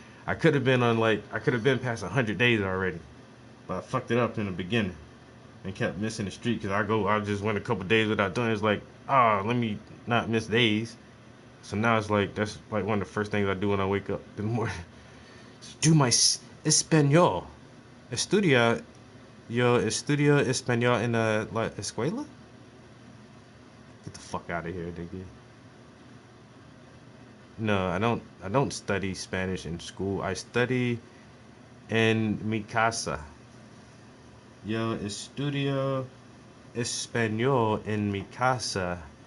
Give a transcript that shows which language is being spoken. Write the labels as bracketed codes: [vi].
[en] I could have been past 100 days already, but I fucked it up in the beginning and kept missing the streak because I just went a couple days without doing it. It's like, let me not miss days. So now it's like that's like one of the first things I do when I wake up in the morning. Do my español. [es] Estudio español en la escuela. [en] Get the fuck out of here, nigga. No, I don't study Spanish in school. I study [es] en mi casa. Yo estudio español en mi casa.